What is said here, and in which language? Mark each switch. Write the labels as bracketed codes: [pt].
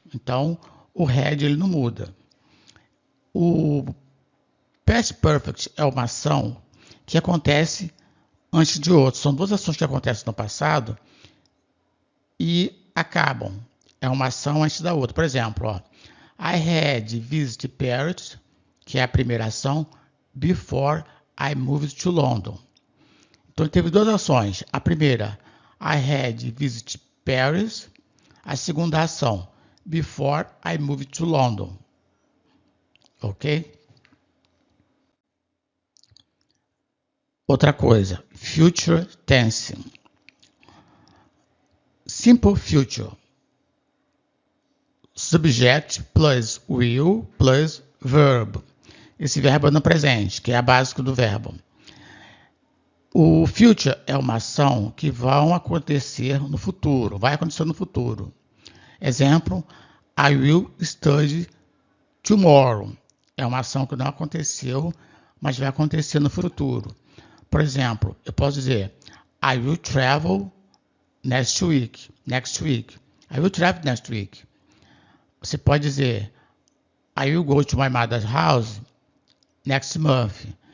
[pt] Então, o had ele não muda. O past perfect é uma ação que acontece antes de outra. São duas ações que acontecem no passado e acabam. É uma ação antes da outra. Por exemplo, ó, I had visited Paris, que é a primeira ação, before I moved to London. Então, teve duas ações. [en] A primeira, I had visited Paris. A segunda ação, before I moved to London. Ok? [pt] Outra coisa, future tense. [en] Simple future. Subject plus will plus verb. [pt] Esse verbo é no presente, que é a básica do verbo. O future é uma ação que vai acontecer no futuro. [en] Exemplo, I will study tomorrow. [pt] É uma ação que não aconteceu, mas vai acontecer no futuro. Por exemplo, eu posso dizer I will travel next week. [en] I will travel next week. Você pode dizer I will go to my mother's house next month.